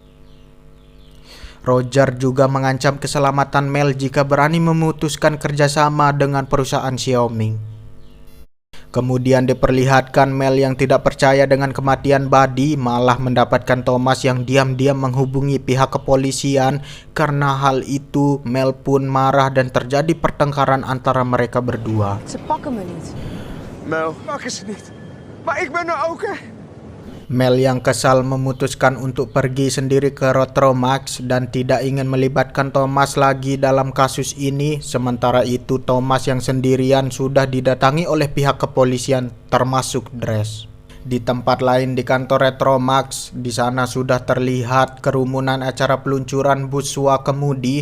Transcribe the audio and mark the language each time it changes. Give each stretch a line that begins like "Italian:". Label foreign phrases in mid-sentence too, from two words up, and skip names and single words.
Indonesian: Roger juga mengancam keselamatan Mel jika berani memutuskan kerjasama dengan perusahaan Xiaoming. Kemudian diperlihatkan Mel yang tidak percaya dengan kematian Buddy malah mendapatkan Thomas yang diam-diam menghubungi pihak kepolisian. Karena hal itu, Mel pun marah dan terjadi pertengkaran antara mereka berdua.
Dutch: Ze pakken me niet. Mel, pakken ze niet. Maar ik ben er ook, hè?
Indonesian: Mel yang kesal memutuskan untuk pergi sendiri ke Retromax dan tidak ingin melibatkan Thomas lagi dalam kasus ini. Sementara itu Thomas yang sendirian sudah didatangi oleh pihak kepolisian termasuk Dress. Di tempat lain di kantor Retromax, di sana sudah terlihat kerumunan acara peluncuran bus Swakomudi.